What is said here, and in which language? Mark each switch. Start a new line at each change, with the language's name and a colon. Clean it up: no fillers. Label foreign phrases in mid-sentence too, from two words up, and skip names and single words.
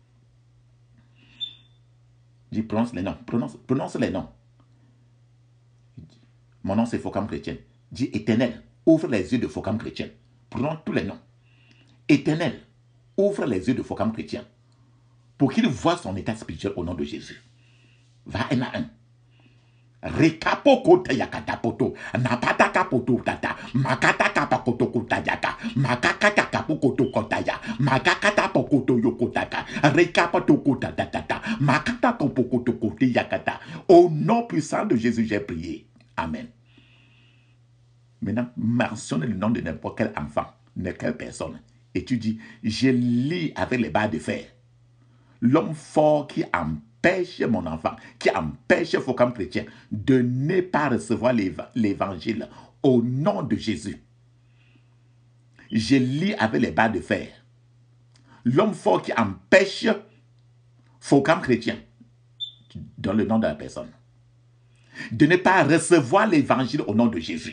French: Je prononce les noms. Prononce les noms. Mon nom c'est Focam Chrétien. Dis Éternel, ouvre les yeux de Focam Chrétien. Prononce tous les noms. Éternel, ouvre les yeux de Focam Chrétien pour qu'il voie son état spirituel au nom de Jésus. Va un à un. Rekapoko tayakatapoto, napatakapoto tata, makatakapakoto kotayaka, makakatakapokoto kotaya, makakatapokoto yokotaka, rekapato kotatata, makatakopokoto kotayakata. Au nom puissant de Jésus, j'ai prié. Amen. Maintenant, mentionne le nom de n'importe quel enfant, n'importe quelle personne, et tu dis, je lis avec les barres de fer. L'homme fort qui empêche mon enfant, qui empêche Focam Chrétien de ne pas recevoir l'évangile Au nom de Jésus, je lis avec les barres de fer l'homme fort qui empêche faux comme chrétien, dans le nom de la personne, de ne pas recevoir l'évangile au nom de Jésus.